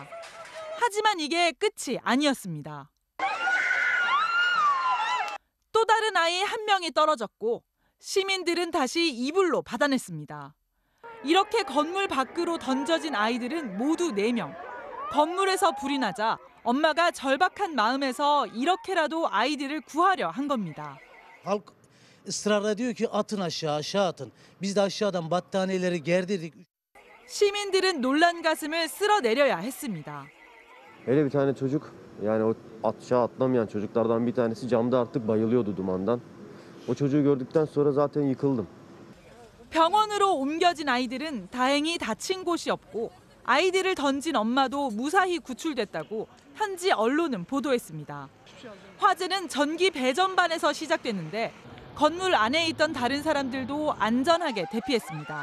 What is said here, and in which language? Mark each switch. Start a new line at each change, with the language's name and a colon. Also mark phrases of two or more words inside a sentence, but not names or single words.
Korean: 하지만 이게 끝이 아니었습니다. 또 다른 아이 1명이 떨어졌고 시민들은 다시 이불로 받아냈습니다. 이렇게 건물 밖으로 던져진 아이들은 모두 4명. 건물에서 불이 나자 엄마가 절박한 마음에서 이렇게라도 아이들을 구하려 한 겁니다.
Turkish: Halk ısrarla diyor ki atın aşağı atın. Biz de aşağıdan battaniyeleri gerdirdik.
Korean: 시민들은 놀란 가슴을 쓸어내려야 했습니다.
Turkish: Hele bir tane çocuk yani o aşağı atlamayan çocuklardan bir tanesi camda artık bayılıyordu dumandan. O çocuğu gördükten sonra zaten yıkıldım.
Korean: 병원으로 옮겨진 아이들은 다행히 다친 곳이 없고 아이들을 던진 엄마도 무사히 구출됐다고 현지 언론은 보도했습니다. 화재는 전기 배전반에서 시작됐는데 건물 안에 있던 다른 사람들도 안전하게 대피했습니다.